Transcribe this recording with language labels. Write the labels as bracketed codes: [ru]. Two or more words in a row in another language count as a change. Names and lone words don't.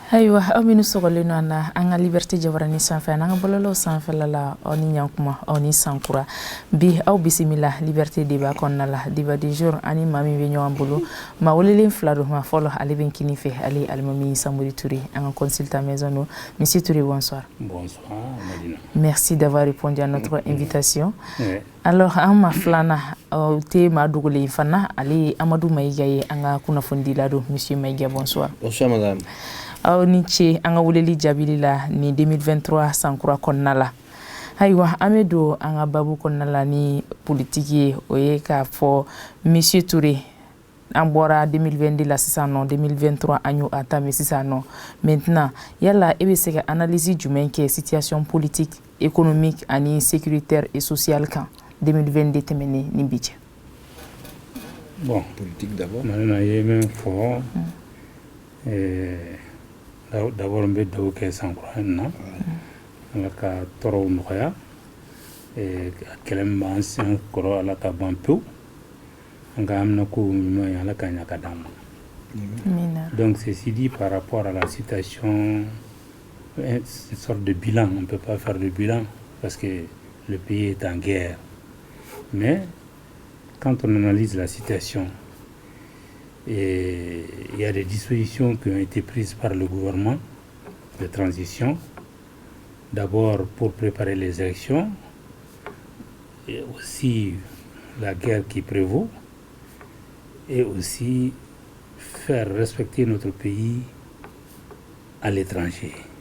[bm] Ayiwa aw minnu sɔgɔlen nɔ an na an ka Liberté Jabaranin sanfɛ n'an ka bɔlɔlɔw sanfɛla la aw ni ɲankuma aw ni sankura bi aw bisimila Liberté débat kɔnɔna la [fr] débat du jour [bm] ani maa min bɛ ɲɔgɔn bolo maa welelen fila don maa fɔlɔ ale bɛ kini fɛ ale Alimami Samori Touré an ka [fr] consultant maison [bm] don [fr] Monsieur Touré bonsoir. Bonsoir Madina. Merci d'avoir répondu à notre invitation. [bm] Alors an ma filanan o tɛ maa dogolen fana ale Amadou Maïga ye an ka kunnafoni don [fr] Monsieur Maïga bonsoir. Bonsoir madame. [bm] Aw ni ce an ka weleli jaabili la ni 2023 sankura kɔnɔna la ayiwa an bɛ don an ka babu kɔnɔna la ni politique ye o ye k'a fɔ Monsieur Touré an bɔra 2022 la sisan nɔ 2023 an y'o entamé sisan nɔ maintenant yala e bɛ se ka analyse jumɛn kɛ [fr] situation politique économique [bm] ani [fr] sécuritaire et sociale [bm] kan 2022 tɛmɛnen ni bi cɛ. [fr] Bon, Politique d'abord. maintenant il y a même fort. [bm] D'abord on bɛ dugawu kɛ sankura in na ala ka tɔɔrɔw nɔgɔya kɛlɛ min b'an sen kɔrɔ ala ka ban pewu an ka amina ko ɲuman ye ala ka ɲa ka d'an ma. [fr] Donc ceci dit par rapport à la situation, une sorte de bilan, on ne peut pas faire de bilan parce que le pays est en guerre. Mais quand on analyse la situation, et il y a des dispositions qui ont été prises par le gouvernement de transition, d'abord pour préparer les élections, et aussi la guerre qui prévaut, et aussi faire respecter notre pays à l'étranger